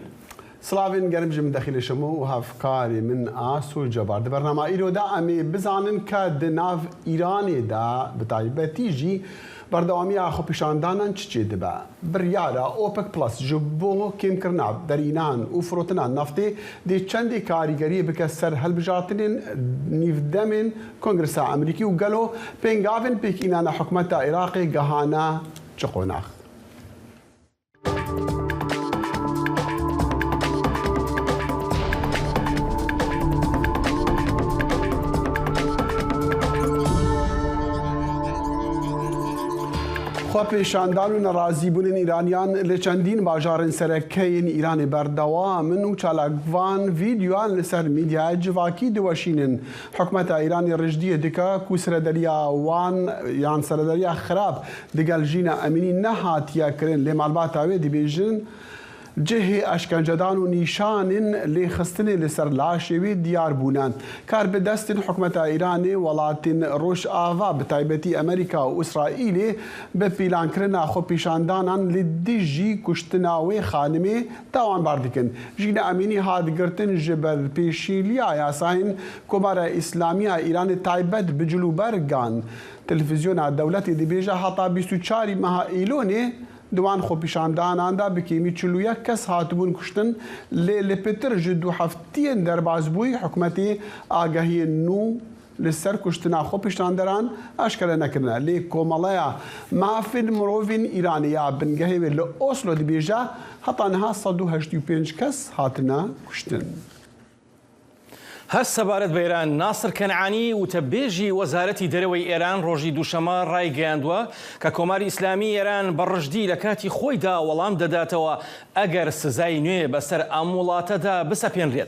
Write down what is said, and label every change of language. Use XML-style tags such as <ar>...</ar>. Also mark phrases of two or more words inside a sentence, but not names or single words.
<ku>سڵاوین گەرمژم دەخیلشەمە و هەفکاری من ئاس و جەبار دە بەرنامە ئیرۆدا ئەمێ بزانن کە دناو ئیرانێدا بەتایبەتیژی بەردەوامی خۆپیشاندانان چێ دەبە بڕیارە ئۆپک پلس ji بۆ کێمکردنا دەرینان و فرۆتنا نفتê dê çendê karîgeriyê bike ser helbijartinên nîvdemên Kongresa Emerîkî û gelo pêngavên pêkînana hikûmeta Iraqê gihane çi qonax. خۆپیشاندان و نەڕازیبوونین ئیرانیان لە چەندین باژارên سەرەکەیین ئیرانی بەردەوامن و چالاکڤان ڤیدیۆیان لەسەر میدیای civakî diweşînin. Hikûmeta Îranê rijdiyê dike ku serederiya wan yan serederiya xirab digel jîna emînî nehatiye kirin lê malbata wê dibêjin cihê eşkencedan û nîşanên lêxistinê li ser laşê wê diyar bûne. Karbidestên hikûmeta Îranê welatên Rojava bi taybetî Amerîka û İsraîlê bi pîlankirina xwepîşandanan li dijî kuştina wê xanimê tawanbar dikin. Jîna Emînî hat girtin ji ber pêşîliya yasayên Komara İslamiya Îranê taybet bi cilûbergan. Televizyona dewletê dibêje heta 24 meha Îlonê دوان خۆپیشاندانان دا bi kêmî 41 kes hatibûn kuştin lê li pêtir ji du heftiyên derbasbûyî hikûmetê agahiyên nû li ser kuştina xwepîşanderan eşkere nekirine. Lê Komeleya Mafên Mirovên Îranê ya bingehê wê li Oslo dibêje heta niha 185 kes hatine kuştin.</ku> <ckb>هەست سەبارەت بە ئێران ناسر کەنعانی وتەبێژی وەزارەتی دەرەوەی ئێران ڕۆژی دووشەمە ڕایگەیاندووە کە کۆماری ئیسلامی ئێران بەڕژدی لە کاتی خۆیدا وەڵام دەداتەوە ئەگەر سزای نوێ بەسەر ئەم وڵاتەدا بسەپێنرێت.</ckb>